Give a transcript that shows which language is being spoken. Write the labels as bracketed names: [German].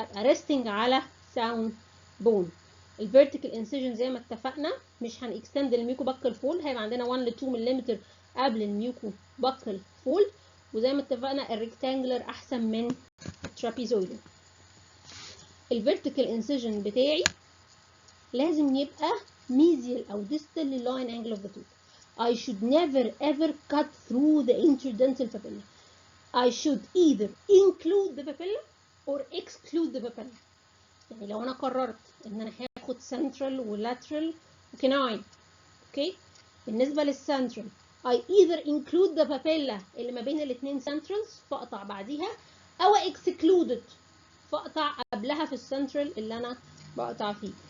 [English] ابقى resting على sound bone. [Arabic] الفيرتيكال انسيجن زي ما اتفقنا مش هنكستند الميوكو باكل فولد، هيبقى عندنا 1 ل 2 ملم قبل الميوكو باكل فولد، وزي ما اتفقنا الريكتانجلر احسن من الترابيزويدال. الفيرتيكال انسيجن بتاعي لازم يبقى ميزيال او ديستال لللاين انجل [English] Of the tooth. I should never ever cut through the interdental papilla. I should either include the papilla or exclude the papilla. [Arabic] يعني لو انا قررت ان انا هاخد central ولاترال وكناين، اوكي، بالنسبه للسنترال [English] I either include the papilla [Arabic] اللي ما بين الاثنين centrals فاقطع بعديها، او [English] exclude it [Arabic] فاقطع قبلها في السنترال اللي انا بقطع فيه.